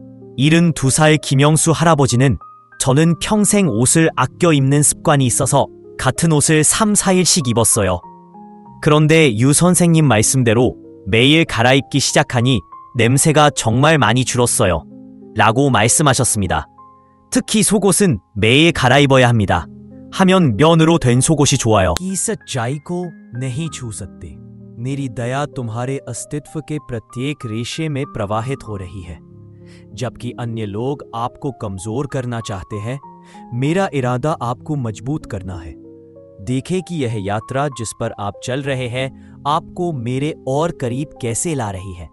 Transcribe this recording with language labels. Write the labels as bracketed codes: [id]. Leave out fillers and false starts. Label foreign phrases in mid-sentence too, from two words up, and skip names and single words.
[ko] 72살 김영수 할아버지는 저는 평생 옷을 아껴 입는 습관이 있어서 같은 옷을 3, 4일씩 입었어요. 그런데 유 선생님 말씀대로 매일 갈아입기 시작하니 냄새가 정말 많이 줄었어요. 라고 말씀하셨습니다. 특히 속옷은 매일 갈아입어야 합니다. 하면 면으로 된 속옷이 좋아요. [hi] की सच्चाई को नहीं छू सकते। मेरी दया तुम्हारे अस्तित्व के प्रत्येक रेशे में प्रवाहित हो रही है। जबकि अन्य लोग आपको कमजोर करना चाहते हैं, मेरा इरादा आपको मजबूत करना है। देखें कि यह यात्रा जिस पर आप चल रहे हैं आपको मेरे और करीब कैसे ला रही है।